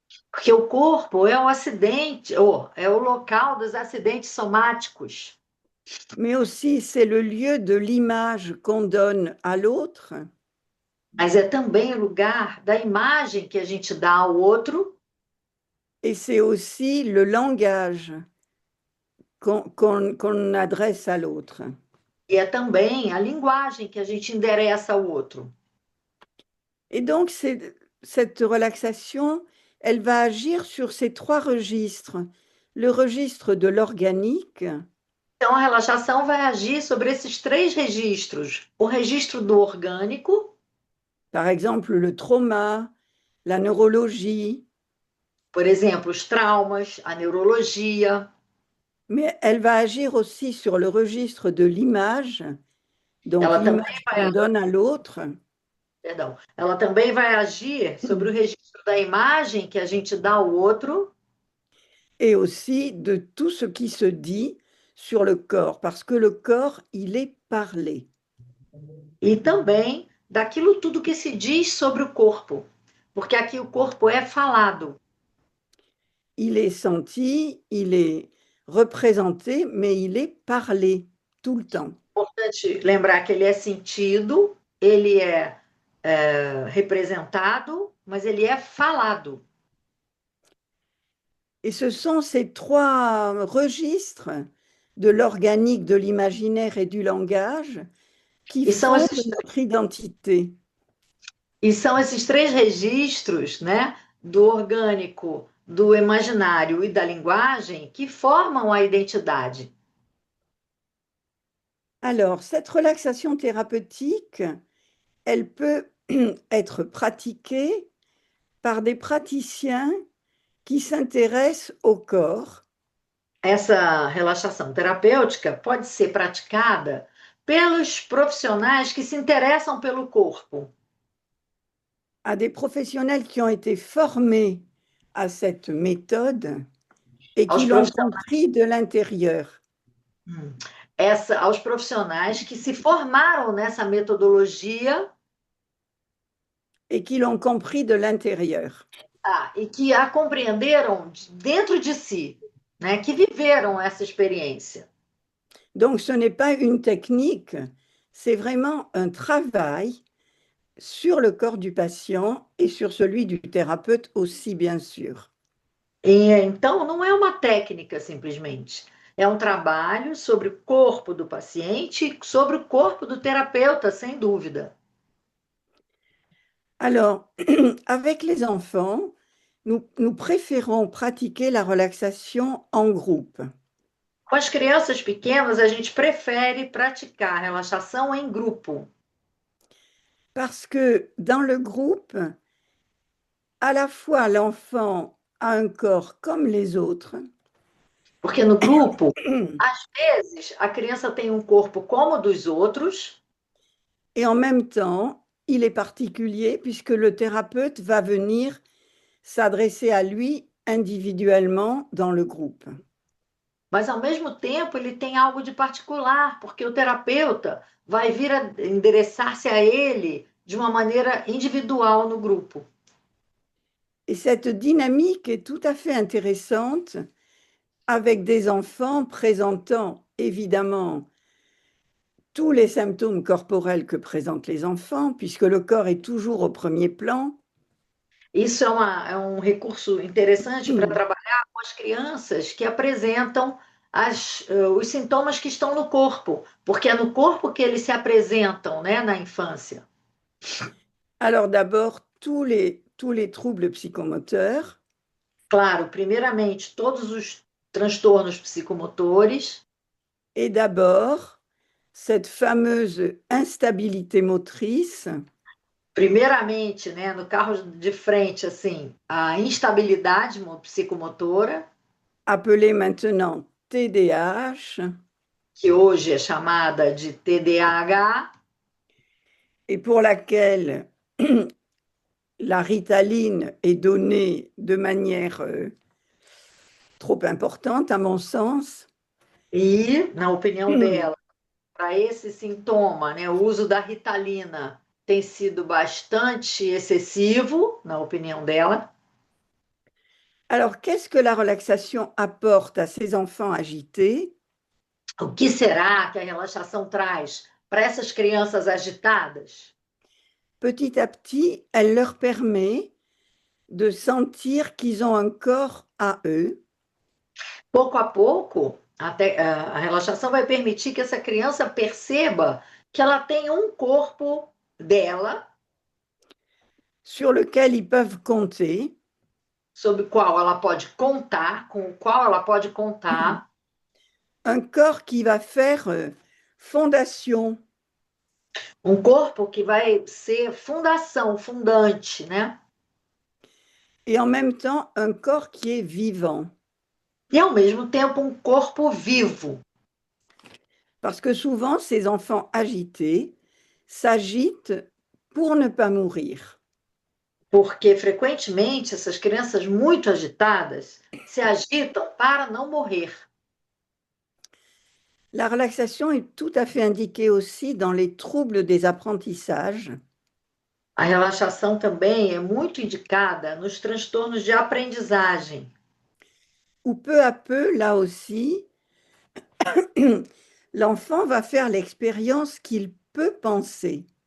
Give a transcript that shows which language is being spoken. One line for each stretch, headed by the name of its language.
Portuguese: porque o corpo é o acidente, ou é o local dos acidentes somáticos,
French: mais aussi c'est le lieu de l'image qu'on donne à l'autre
Portuguese: mas é também o lugar da imagem que a gente dá ao outro
French: et c'est aussi le langage qu'on adresse à l'autre.
Portuguese: e é também a linguagem que a gente endereça ao outro.
French: Et donc cette relaxation, elle va agir sur ces 3 registres. Le registre de l'organique,
Portuguese: Então, a relaxação vai agir sobre esses 3 registros. O registro do orgânico,
French: par exemple le trauma, la neurologie,
Portuguese: por exemplo, os traumas, a neurologia,
French: mais elle va agir aussi sur le registre de l'image, donc
Portuguese: Ela também
French: l'image qu'on donne à l'autre,
Portuguese: Perdão, ela também vai agir sobre o registro da imagem que a gente dá ao outro
French: et aussi de tout ce qui se dit sur le corps, parce que le corps, il est parlé.
Portuguese: e também daquilo tudo que se diz sobre o corpo, porque aqui o corpo é falado.
French: Il est senti, il est représenté, mais il est parlé tout le temps.
Portuguese: Importante lembrar que ele é sentido, ele é representado, mas ele é falado.
French: Et ce sont ces trois registres de l'organique, de l'imaginaire et du langage qui
Portuguese: E são
French: font
Portuguese: esses,
French: notre identité.
Portuguese: e são esses três registros, né, do orgânico, do imaginário e da linguagem que formam a identidade.
French: Alors, cette relaxation thérapeutique, elle peut être pratiquée par des praticiens qui s'intéressent au corps.
Portuguese: Essa relaxação terapêutica pode ser praticada pelos profissionais que se interessam pelo corpo,
French: À des professionnels qui ont été formés à cette méthode et
Portuguese: aos
French: qui l'ont
Portuguese: profissionais,
French: compris de l'intérieur.
Portuguese: aos profissionais que se formaram nessa metodologia
French: Et qui l'ont compris de l'intérieur.
Portuguese: e que a compreenderam dentro de si, né, que viveram essa experiência.
French: Donc, ce n'est pas une technique, c'est vraiment un travail sur le corps du patient et sur celui du thérapeute aussi, bien sûr.
Portuguese: E, então, não é uma técnica simplesmente. É um trabalho sobre o corpo do paciente e sobre o corpo do terapeuta, sem dúvida.
French: Alors, avec les enfants, nous préférons pratiquer la relaxation en groupe.
Portuguese: Com as crianças pequenas, a gente prefere praticar a relaxação em grupo,
French: Parce que dans le groupe, à la fois l'enfant a un corps comme les autres,
Portuguese: porque no grupo, às vezes, a criança tem um corpo como o dos outros,
French: et en même temps, il est particulier puisque le thérapeute va venir s'adresser à lui individuellement dans le groupe.
Portuguese: mas ao mesmo tempo ele tem algo de particular, porque o terapeuta vai vir a endereçar-se a ele de uma maneira individual no grupo.
French: Et cette dynamique est tout à fait intéressante avec des enfants présentant évidemment tous les symptômes corporels que présentent les enfants, puisque le corps est toujours au premier plan.
Portuguese: Isso é um recurso interessante para trabalhar com as crianças que apresentam os sintomas que estão no corpo, porque é no corpo que eles se apresentam, né, na infância.
French: Alors d'abord, tous les troubles psychomoteurs,
Portuguese: Claro, primeiramente, todos os transtornos psicomotores,
French: et d'abord, cette fameuse instabilité motrice
Portuguese: primeiramente, né, no carro de frente, assim, a instabilidade psicomotora,
French: appelée maintenant TDAH,
Portuguese: que hoje é chamada de TDAH,
French: et pour laquelle la ritaline est donnée de manière trop importante, à mon sens.
Portuguese: e, na opinião dela, para esse sintoma, né, o uso da Ritalina tem sido bastante excessivo, na opinião dela.
French: Alors, qu'est-ce que la relaxation apporte à ces enfants agités?
Portuguese: O que será que a relaxação traz para essas crianças agitadas?
French: Petit à petit, elle leur permet de sentir qu'ils ont un corps à eux.
Portuguese: Pouco a pouco, a relaxação vai permitir que essa criança perceba que ela tem um corpo dela,
French: sur lequel ils peuvent compter,
Portuguese: sobre o qual ela pode contar, com o qual ela pode contar,
French: un corps qui va faire fondation,
Portuguese: um corpo que vai ser fundação, fundante, né?
French: et en même temps un corps qui est vivant.
Portuguese: e, ao mesmo tempo, um corpo vivo.
French: Parce que souvent, ces enfants agités s'agitent pour ne pas mourir.
Portuguese: Porque, frequentemente, essas crianças muito agitadas se agitam para não morrer.
French: La relaxation est tout à fait indiquée aussi dans les troubles des apprentissages,
Portuguese: A relaxação também é muito indicada nos transtornos de aprendizagem,
French: où peu à peu, là aussi, l'enfant va faire l'expérience qu'il peut penser.